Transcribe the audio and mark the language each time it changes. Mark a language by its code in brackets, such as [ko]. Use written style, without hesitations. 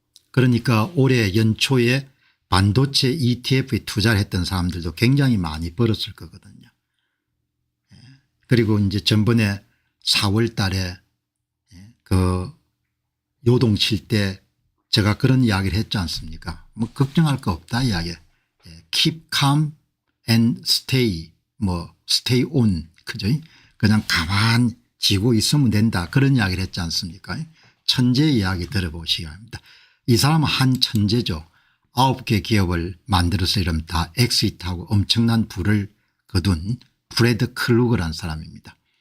[ko] 그러니까 올해 연초에 반도체 ETF에 투자를 했던 사람들도 굉장히 많이 벌었을 거거든요. 그리고 이제 전번에 4월 달에 그 요동칠 때 제가 그런 이야기를 했지 않습니까. 뭐 걱정할 거 없다 이야기. [en] Keep calm and stay stay on [ko] 그죠. 그냥 가만 지고 있으면 된다 그런 이야기를 했지 않습니까. 천재 이야기 들어보시기 바랍니다. 이 사람은 한 천재죠. 9개 기업을 만들어서 이러면 다 엑시트하고 엄청난 부를 거둔 프레드 클루거라는 사람입니다.